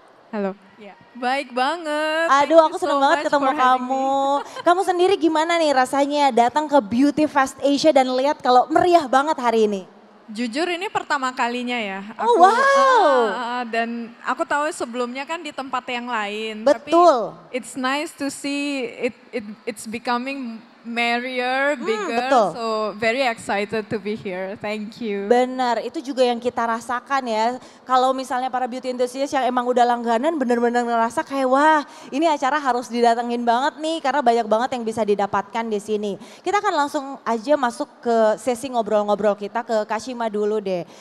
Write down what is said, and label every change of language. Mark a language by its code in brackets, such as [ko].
[id] Halo. Ya, baik banget. Aduh aku seneng banget ketemu kamu. Kamu sendiri gimana nih rasanya datang ke Beauty Fest Asia dan lihat kalau meriah banget hari ini? Jujur ini pertama kalinya ya. Oh wow. Dan aku tahu sebelumnya kan di tempat yang lain. Betul. [en] Tapi it's nice to see it's becoming merrier, bigger. Betul. So very excited to be here. Thank you. [id] Benar, itu juga yang kita rasakan ya. Kalau misalnya para beauty enthusiast yang emang udah langganan bener-bener ngerasa kayak wah ini acara harus didatengin banget nih karena banyak banget yang bisa didapatkan di sini. Kita akan langsung aja masuk ke sesi ngobrol-ngobrol kita ke Kak Shima dulu deh.